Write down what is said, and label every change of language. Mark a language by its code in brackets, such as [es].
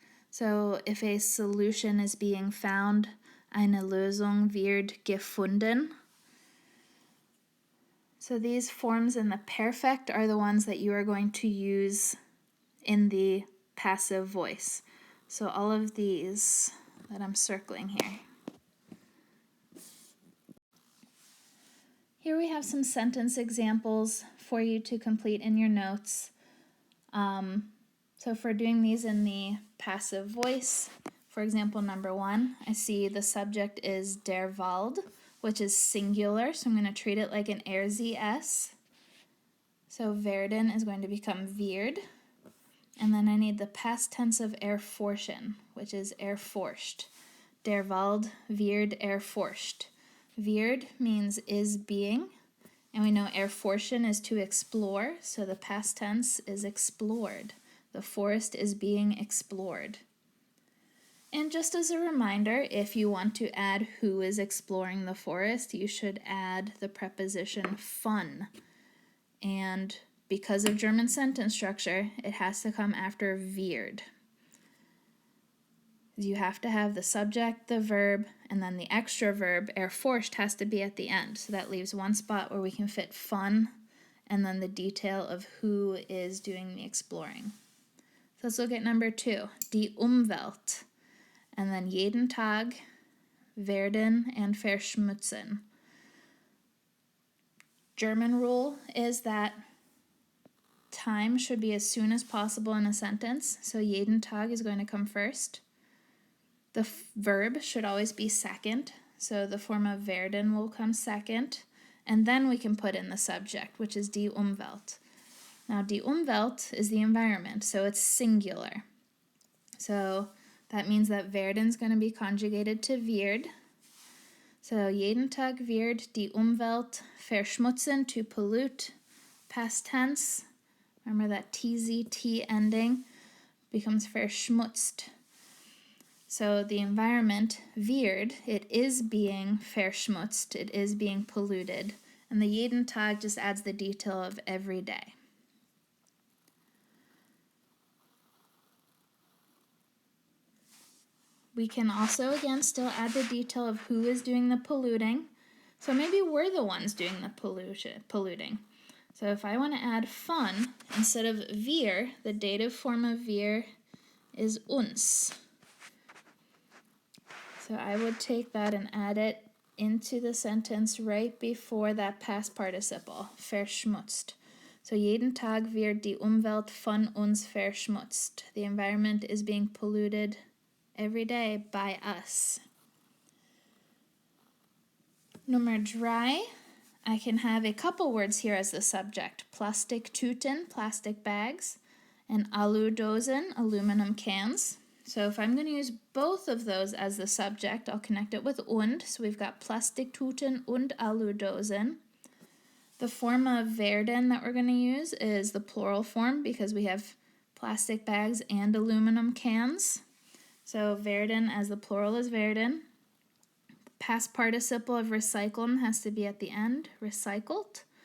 [en] So if a solution is being found, [de] eine Lösung wird gefunden. [en] So these forms in the perfect are the ones that you are going to use in the passive voice. So all of these that I'm circling here. Here we have some sentence examples for you to complete in your notes. So if we're doing these in the passive voice, for example, number 1, I see the subject is der Wald, which is singular, so I'm going to treat it like an RZS. So werden is going to become wird. And then I need the past tense of erforschen, which is erforscht. [de] Der Wald wird erforscht. [en] Wird means is being, and we know erforschen is to explore, so the past tense is explored. The forest is being explored. And just as a reminder, if you want to add who is exploring the forest, you should add the preposition von. And because of German sentence structure, it has to come after wird. You have to have the subject, the verb, and then the extra verb, erforscht, has to be at the end. So that leaves one spot where we can fit von, and then the detail of who is doing the exploring. So let's look at number 2, die Umwelt. [de] And then jeden Tag, werden, and verschmutzen. [en] German rule is that time should be as soon as possible in a sentence, so jeden Tag is going to come first. The verb should always be second, so the form of werden will come second, and then we can put in the subject, which is die Umwelt. Now, die Umwelt is the environment, so it's singular. So that means that werden is going to be conjugated to wird. [de] So jeden Tag wird die Umwelt verschmutzen, [en] to pollute, past tense. Remember that TZT ending becomes verschmutzt. So the environment, wird, it is being verschmutzt, it is being polluted. And the jeden Tag just adds the detail of every day. We can also, again, still add the detail of who is doing the polluting. So maybe we're the ones doing the polluting. So if I want to add von, instead of wir, the dative form of wir is uns. So I would take that and add it into the sentence right before that past participle, verschmutzt. [de] So jeden Tag wird die Umwelt von uns verschmutzt. [en] The environment is being polluted every day by us. Nummer 3, I can have a couple words here as the subject. Plastiktüten, plastic bags, and Aludosen, aluminum cans. So if I'm going to use both of those as the subject, I'll connect it with und. So we've got Plastiktüten und Aludosen. The form of werden that we're going to use is the plural form because we have plastic bags and aluminum cans. So werden as the plural is werden. Past participle of recyceln has to be at the end, recycelt.